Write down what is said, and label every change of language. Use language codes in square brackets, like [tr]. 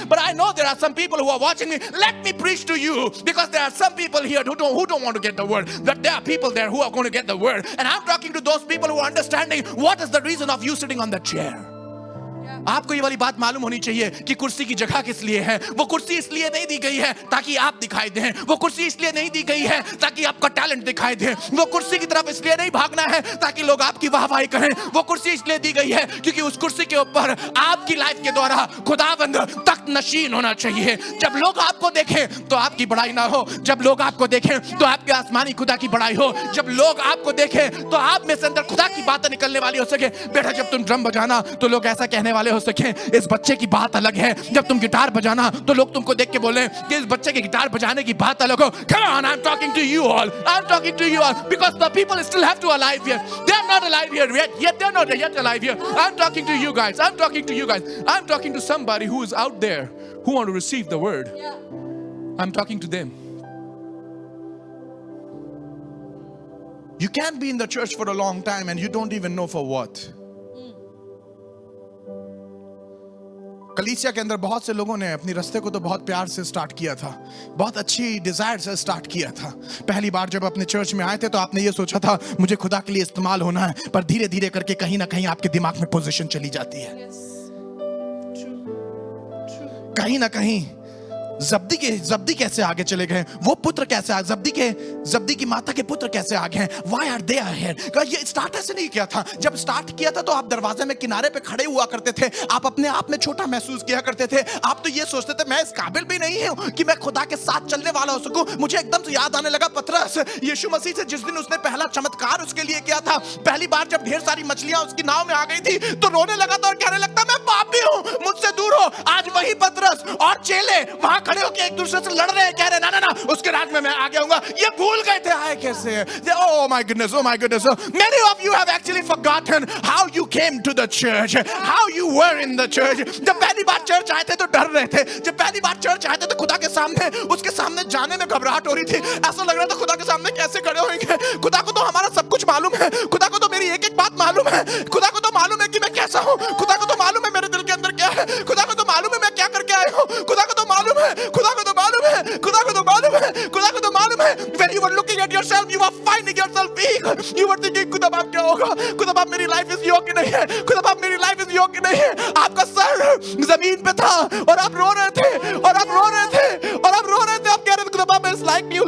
[en] But I know there are some people who are watching me. Let me preach to you, because there are some people here who don't want to get the word. But there are people there who are going to get the word. And I'm talking to those people who are understanding what is the reason of you sitting on that chair. [hi] आपको ये वाली बात मालूम होनी चाहिए कि कुर्सी की जगह किस लिए है. वो कुर्सी इसलिए नहीं दी गई है ताकि आप दिखाई दें. वो कुर्सी इसलिए नहीं दी गई है ताकि आपका टैलेंट दिखाई दे. वो कुर्सी की तरफ इसलिए नहीं भागना है ताकि लोग आपकी वाहवाही करें. वो कुर्सी इसलिए दी गई है क्योंकि उस कुर्सी के ऊपर आपकी लाइफ के द्वारा खुदावंद तख्त नशीन होना चाहिए. जब लोग आपको देखें तो आपकी बड़ाई ना हो. जब लोग आपको देखें तो आपके आसमानी खुदा की बड़ाई हो. जब लोग आपको देखें तो आप में से अंदर खुदा की बातें निकलने वाली हो सके. बेटा जब तुम ड्रम बजाना तो लोग ऐसा कहने वाले हो सके, इस बच्चे की बात अलग है. जब तुम गिटार बजाना तो लोग तुमको देख के बोले कि इस बच्चे के गिटार बजाने की बात अलग हो. [en] Come on, I'm talking to you all. I'm talking to you all because the people still have to alive here. They are not alive here yet. They're not yet alive here. I'm talking to you guys. I'm talking to you guys. I'm talking to somebody who is out there who want to receive the word. I'm talking to them. You can't be in the church for a long time and you don't even know for what. [hi] कलीसिया के अंदर बहुत से लोगों ने अपनी रास्ते को तो बहुत प्यार से स्टार्ट किया था, बहुत अच्छी डिजायर से स्टार्ट किया था. पहली बार जब अपने चर्च में आए थे तो आपने ये सोचा था मुझे खुदा के लिए इस्तेमाल होना है. पर धीरे धीरे करके कहीं ना कहीं आपके दिमाग में पोजीशन चली जाती है. कहीं ना कहीं जब्दी कैसे आगे चले गए, वो पुत्र कैसे आगे, जब्दी की माता के पुत्र कैसे आगे हैं. [en] Why are they ahead? [hi] ये स्टार्ट ऐसे नहीं किया था. जब स्टार्ट किया था तो आप दरवाजे में किनारे पे खड़े हुआ करते थे. आप अपने आप में छोटा महसूस किया करते थे. आप तो ये सोचते थे मैं इस काबिल भी नहीं हूं कि मैं खुदा के साथ चलने वाला हो सकूं. मुझे एकदम से याद आने लगा पतरस, यीशु मसीह से जिस दिन उसने पहला चमत्कार उसके लिए किया था. पहली बार जब ढेर सारी मछलियां उसकी नाव में आ गई थी तो रोने लगा था और कहने लगता मैं पापी हूं, मुझसे दूर हो. आज वही पतरस और चेले वहां खड़े होकर एक दूसरे से लड़ रहे हैं, कह रहे ना उसके राज में मैं आगे आऊंगा. ये भूल गए थे आए कैसे. [en] Oh my goodness. Many of you have actually forgotten how you came to the church, how you were in the church. [hi] जब पहली बार चर्च आए थे तो डर रहे थे. जब पहली बार चर्च आए थे तो खुदा के सामने, उसके सामने जाने में घबराहट हो रही थी. ऐसा लग रहा था खुदा के सामने कैसे खड़े होंगे. खुदा को तो हमारा सब कुछ मालूम है. खुदा को तो मेरी एक एक बात मालूम है. खुदा को तो मालूम है कि मैं कैसा हूं. खुदा को तो मालूम है मेरे दिल के अंदर क्या है. खुदा को तो मालूम है मैं क्या करके आया हूं. खुदा को तो मालूम है. खुदा को तो मालूम है. खुदा को तो मालूम है. खुदा को तो मालूम है. [en] When you were looking at yourself, you were finding yourself weak. You were thinking [hi] खुदा बाप क्या होगा. खुदा बाप मेरी लाइफ इस योग्य नहीं है. खुदा बाप मेरी लाइफ इस योग्य नहीं है. आपका सर जमीन पे था और आप रो रहे थे और आप रो रहे थे और आप रो रहे थे. आप कह रहे थे खुदा बाप [en] is like you.